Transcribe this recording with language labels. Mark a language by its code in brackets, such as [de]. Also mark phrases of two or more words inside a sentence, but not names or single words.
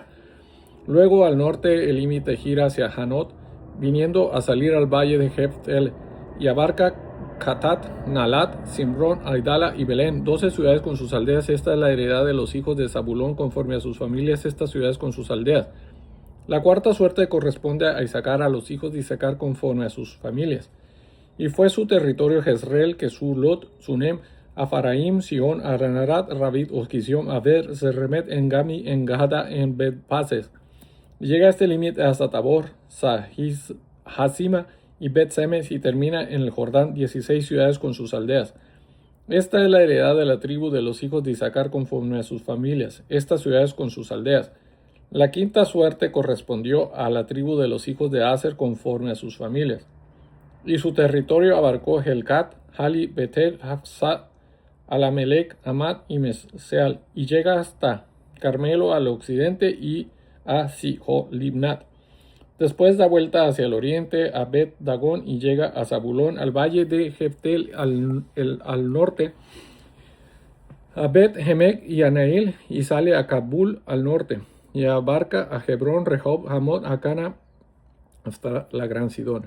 [es] Luego al norte el límite gira hacia Hanot, viniendo a salir al valle de Jeftel, y abarca Katat, Nalat, Simrón, Aidala y Belén, 12 ciudades con sus aldeas. Esta es la heredad de los hijos de Zabulón conforme a sus familias, estas ciudades con sus aldeas. La cuarta suerte corresponde a Issacar, a los hijos de Issacar conforme a sus familias. Y fue su territorio Jezreel, Kesulot, Sunem, Afaraim, Sion, Aranarat, Rabit, Osquisión, Aver, Serremet, Engami, Engada, en Bet-Pases. Llega a este límite hasta Tabor, Hasima y Bet-Semes, y termina en el Jordán, 16 ciudades con sus aldeas. Esta es la heredad de la tribu de los hijos de Issacar conforme a sus familias, estas ciudades con sus aldeas. La quinta suerte correspondió a la tribu de los hijos de Aser conforme a sus familias. Y su territorio abarcó Helcat, Hali, Betel, Hafsat, Alamelec, Amat y Meseal, y llega hasta Carmelo al occidente y a Sihol-Libnat. Después da vuelta hacia el oriente a Bet Dagón y llega a Zabulón, al valle de Jeftel al norte, a Bet Hemek y a Nail, y sale a Kabul al norte, y abarca a Hebrón, Rehob, Hamot, Acana, hasta la Gran Sidón.